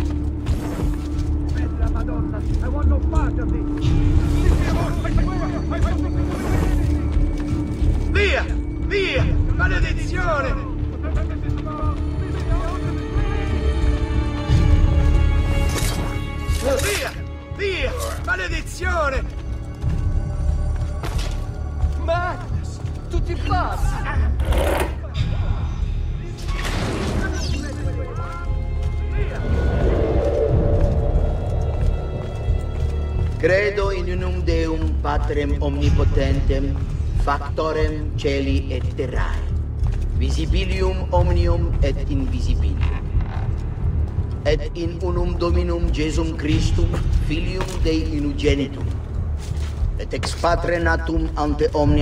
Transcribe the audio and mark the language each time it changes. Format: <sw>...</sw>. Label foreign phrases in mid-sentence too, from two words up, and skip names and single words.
<en>Madonna, I want no part of this!</en> <it>Via! Via! Maledizione! Via! Via! Maledizione! Madness! Tutti pazzi!</it> <la>Credo in unum Deum Patrem Omnipotentem, Factorem Celi et Terrae, Visibilium Omnium et Invisibilium. Et in unum Dominum Jesum Christum, Filium Dei Unigenitum, et ex Patre natum ante omnia</la>